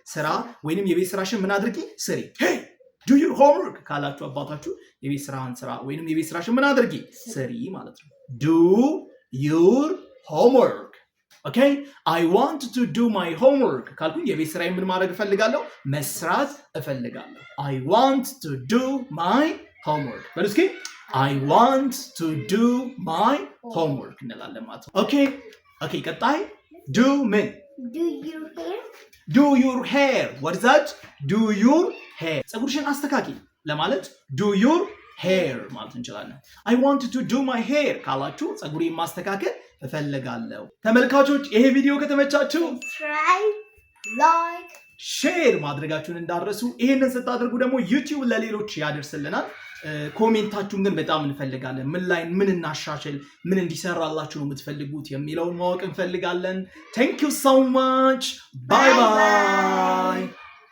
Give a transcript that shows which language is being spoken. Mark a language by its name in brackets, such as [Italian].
[Amharic] ስራ ወይንም የቤት ስራሽን ምን አድርጊ? ስሪ። [English] Hey, do your homework [Amharic] ካላችሁ አባታችሁ የቤት ስራህን ስራ ወይንም የቤት ስራሽን ምን አድርጊ? ስሪ ማለት ነው። [English] Do your homework. Okay? I want to do my homework [Amharic] ካልኩኝ የቤት ስራዬን ምን ማድረግ እፈልጋለሁ? መስራት እፈልጋለሁ። [English] I want to do my homework. [Amharic] በሉ እስኪ [English] I want to do my homework [Amharic] እንላለን ማለት ነው። [English] Okay, [Amharic] ቀጣይ [English] do ምን? Do your hair. Do your hair. What is that? Do your hair. [Amharic] ፀጉርሽን አስተካኪ ለማለት [English] do your hair [Amharic] ማለት እንችላለን። [English] I want to do my hair [Amharic] ካላችሁ ፀጉሬን ማስተካከል እፈልጋለሁ። ተመልካቾች ይሄ ቪዲዮ ከተመቻችሁ [English] Subscribe, like, [Amharic] ሼር ማድረጋችሁን እንዳትረሱ። ይሄንን ስታደርጉ ደግሞ ዩቲዩብ ለሌሎች ያደርስልናል። ኮሜንታችሁን ግን በጣም እንፈልጋለን። ምን ላይ ምን እናሻሽል፣ ምን እንዲሰራላችሁ ነው የምትፈልጉት የሚለውን ማወቅ እንፈልጋለን። [English] Thank you so much. Bye bye.